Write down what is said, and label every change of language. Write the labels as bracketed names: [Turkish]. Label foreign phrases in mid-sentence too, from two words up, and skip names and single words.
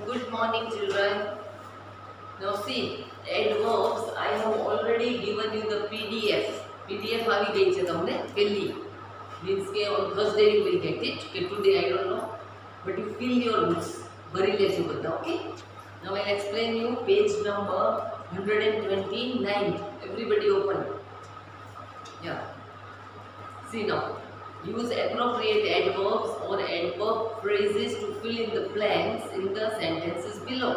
[English] morning, children. Now see, adverbs, I have already given you the PDF. PDF [Gujarati] આવી ગઈ છે તમને પહેલી. [English] Means કે on Thursday you will get it. કે today I don't know. But you fill your books. [Gujarati] ભરી લેજો બધા, [English] okay? Now I'll explain you page number 129. Everybody open. Yeah. See now. Use appropriate adverbs or adverb phrases to fill in the blanks in the sentences below.